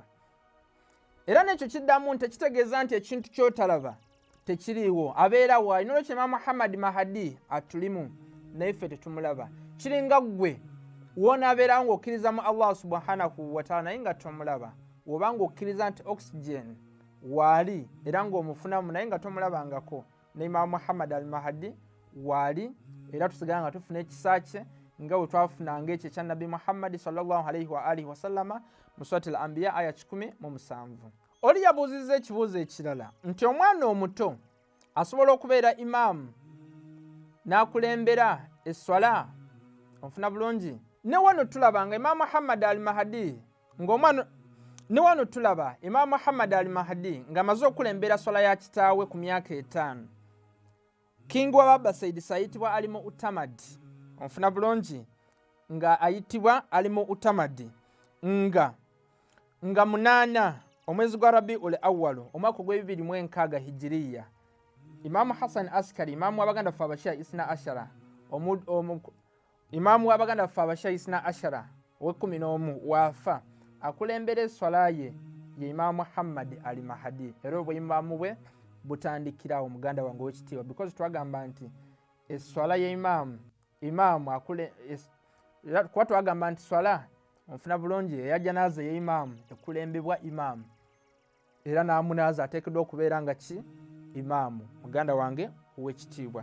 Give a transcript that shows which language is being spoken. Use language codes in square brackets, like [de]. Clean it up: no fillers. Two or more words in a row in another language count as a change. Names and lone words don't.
[lg] Era n'ekyo kiddamu nti tekitegeeza nti ekintu ky'otalaba tekiriiwo, abeerawo. Alina olwekyo Imam Muhammad Mahdi atulimu naye ffe tetumulaba. Kiringa ggwe wonaabeerawo ng'okkiriza mu Allah [ar] سبحانه وتعالى [lg] naye nga tomulaba, oba ng'okkiriza nti oxygen waali era ng'omufunamu naye nga tomulabangako, ne Imam Muhammad al-Mahdi waali era tusigala nga tufuna ekisa kye nga bwe twafunanga ekyo ekya Nabbi Muhammad [ar] صلى الله عليه وآله وسلم [lg] mu Suratul Anbiya aya 17. Oli yabuuzizza ekibuuzo ekirala nti omwana omuto asobola okubeera imaamu n'akulembera esswala, onfuna bulungi? Ne wano tulaba nga Imam Muhammad al-Mahdi ne wano tulaba Imam Muhammad al-Mahdi ng'amaze okulembera swala ya kitaawe ku myaka 5. King wa Abbasid ayitibwa alimu Utamad, onfuna bulungi? Nga ayitibwa alimu Utamad nga 8 omwezi gwa Rabiul Awwal omwaka gw'206 hijiriya. Imam Hassan Askari imamu w'abaganda ffe abashia [ar] اثنا عشر [lg] imamu w'abaganda ffe abashia [ar] اثنا عشر [lg] ow'e11 waafa akulembera esswala ye Imam Muhammad al-Mahdi. Era obw'imaamu bwe butandikirawo muganda wange ow'ekitiibwa because twagamba nti esswala ye imaamu kuba twagamba nti swala onfuna bulungi eya janaaza ye imaamu ekulembebwa imaamu era n'amunaaza ateekeddwa okubeera nga ki imaamu muganda wange ow'ekitiibwa.